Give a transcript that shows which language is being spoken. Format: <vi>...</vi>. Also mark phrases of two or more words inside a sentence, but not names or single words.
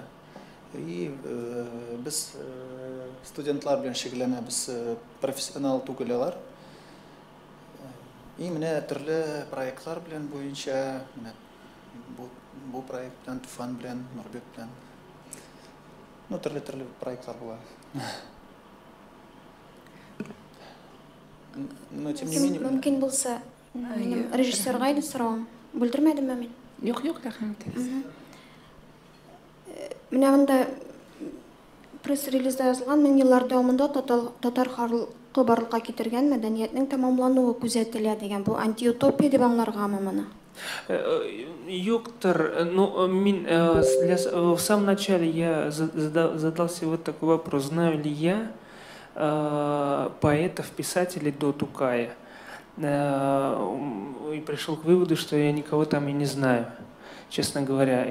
<tt>И без студентлар белән шөгыльләнәбез, профессионал түгел алар. И менә төрле проектлар белән буенча, менә бу проект белән, Туфан белән, Нурбек белән. Ну, төрле проектлар була.</tt> <ru>Но тем не менее,</ru> <tt>мөмкин булса, минем режиссерга иде соравым. Бүлдермәдемме мин? Юк, рәхим итегез. Менә монда пресс-релизда язылган 1000 еллар дәвамында татар халкы барлыкка китергән мәдәниятнең тәмамлануы күзәтелә дигән. Бу антиутопия дип аңларгамы моны? Юктор,</tt> <ru>ну, в самом начале я задался вот такой вопрос. Знаю ли я поэтов, писателей до Тукая? И пришел к выводу, что я никого там и не знаю, честно говоря.</ru>